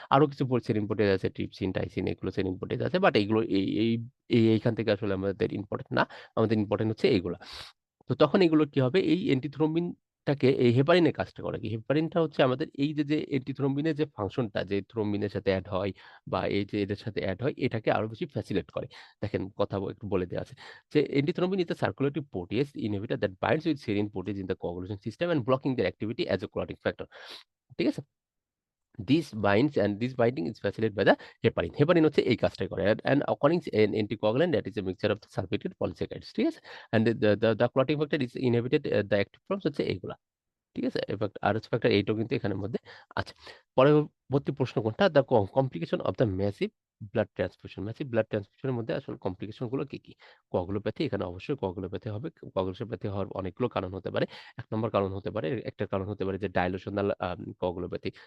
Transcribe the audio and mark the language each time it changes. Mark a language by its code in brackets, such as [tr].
[bn] আরো কিছু serene protease আছে, ট্রিপসিন, টাইসিন, এগুলো সেরিন প্রোটিয়েজ আছে। বাট এগুলো এইখান থেকে আসলে আমাদের ইম্পোর্টেন্ট না। আমাদের ইম্পোর্টেন্ট হচ্ছে এইগুলা। তো তখন এগুলো কি হবে? এই অ্যান্টিথ্রম্বিনটাকে এই হেপারিনের কাজটা করে কি? হেপারিনটা হচ্ছে আমাদের এই যে অ্যান্টিথ্রম্বিনের যে ফাংশনটা, যে থ্রম্বিনের সাথে এড হয় বা এই যে এদের সাথে এড হয়, এটাকে আরো বেশি ফ্যাসিলিটেট করে। দেখেন কথা একটু বলে দেয়া আছে। [en] যে antithrombin is a circulating protease inhibitor that binds with serine protease in the coagulation system and blocking their activity as a clotting factor. [bn] ঠিক আছে? [en] This binding is facilitated by the heparin. [bn] Heparin হচ্ছে এই কাজটাই করে। [en] And occurring an anticoagulant that is a mixture of the sulfated polysaccharides, [bn] ঠিক আছে? [en] And the clotting factor is inhibited, the active forms [bn] হচ্ছে এইগুলা। ঠিক আছে? আর হচ্ছে ফ্যাক্টর 8 ও কিন্তু এখানের মধ্যে আছে। পরবর্তী প্রশ্ন কোনটা? [en] The complication of the massive blood transfusion. [bn] Massive blood transfusion এর মধ্যে আসলে কমপ্লিকেশন গুলো কি, কি? কোয়াগুলোপ্যাথি, এখানে অবশ্যই কোয়াগুলোপ্যাথি হবে। কোয়াগুলোপ্যাথি হওয়ার অনেকগুলো কারণ হতে পারে। ১ নম্বর কারণ হতে পারে, একটা কারণ হতে পারে যে ডাইলুশনাল কোয়াগুলোপ্যাথি।